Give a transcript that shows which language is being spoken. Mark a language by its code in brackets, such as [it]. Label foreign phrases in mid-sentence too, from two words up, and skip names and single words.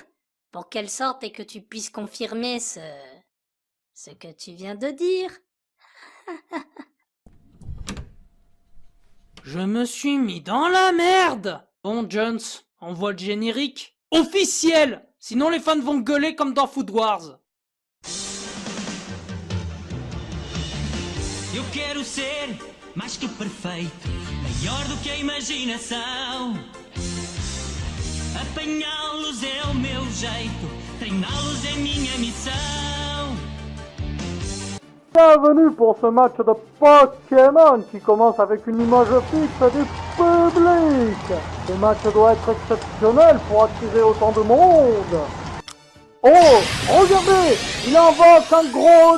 [fr] Pour qu'elle sorte et que tu puisses confirmer ce que tu viens de dire. Je me suis mis dans la merde. Bon, Jones, envoie le générique. Officiel! Sinon les fans vont gueuler comme dans Food Wars. [pt] Eu quero ser mais que perfeito, maior do que a imaginação. Apanhá-los é o meu jeito, treiná-los é minha missão. [fr] Bienvenue pour ce match de Pokémon qui commence avec une image fixe du public. Ce match doit être exceptionnel pour attirer autant de monde. Oh, regardez, il invoque un gros...